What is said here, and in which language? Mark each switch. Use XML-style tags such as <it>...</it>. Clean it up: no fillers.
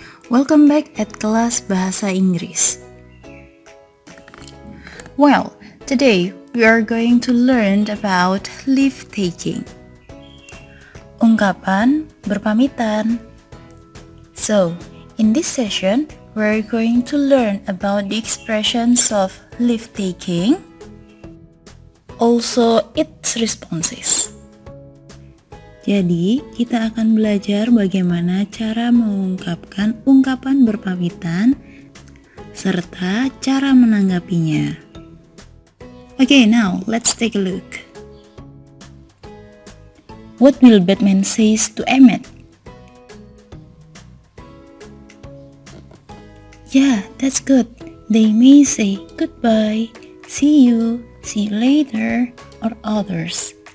<en>Welcome back at</en> <id>kelas Bahasa Inggris.</id> <en>Well, today we are going to learn about leave taking.</en> <id>Ungkapan berpamitan.</id> <en>So, in this session, we are going to learn about the expressions of leave taking, also its responses.</en> <id>Jadi, kita akan belajar bagaimana cara mengungkapkan ungkapan berpamitan serta cara menanggapinya.</id> <en>Okay, now let's take a look. What will Batman says to Emmett? Yeah, that's good. They may say goodbye, see you later, or others.</en>